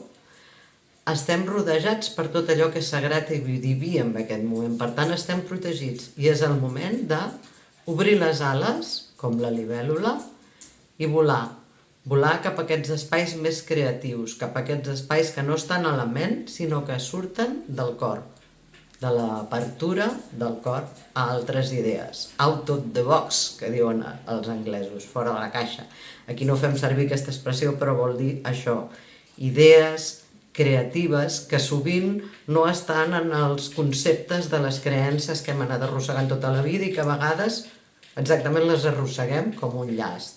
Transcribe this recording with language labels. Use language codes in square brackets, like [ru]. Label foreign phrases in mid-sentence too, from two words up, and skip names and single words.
[ca] Estem rodejats per tot allò que és sagrat i diví en aquest moment, per tant estem protegits i és el moment de obrir les ales, com la libèl·lula, i volar. Volar cap a aquests espais més creatius, cap a aquests espais que no estan a la ment, sinó que surten del cor, de l'apertura del cor a altres idees. [en] Out of the box, [ca] que diuen els anglesos, fora de la caixa. Aquí no fem servir aquesta expressió, però vol dir això. Idees creatives que sovint no estan en els conceptes de les creences que hem anat arrossegant tota la vida i que a vegades exactament les arrosseguem com un llast.